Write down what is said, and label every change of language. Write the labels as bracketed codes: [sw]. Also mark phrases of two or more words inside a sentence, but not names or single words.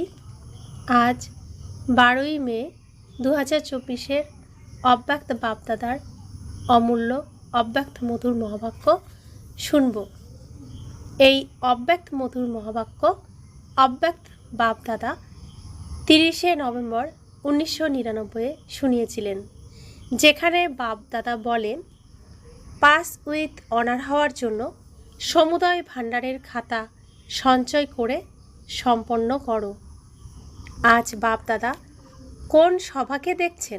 [bn] আজ 12 মে 2024 অব্যক্ত বাপদাদার অমূল্য অব্যক্ত মধুর মহাবাক্য শুনব। এই অব্যক্ত মধুর মহাবাক্য অব্যক্ত বাপদাদা 30 নভেম্বর 1999 শুনিয়েছিলেন, যেখানে বাপদাদা বলেন, [en] pass with honour [bn] হওয়ার জন্য সমুদয় ভাণ্ডারের খাতা সঞ্চয় করে সম্পন্ন করো। আজ বাপদাদা কোন সভাকে দেখছেন?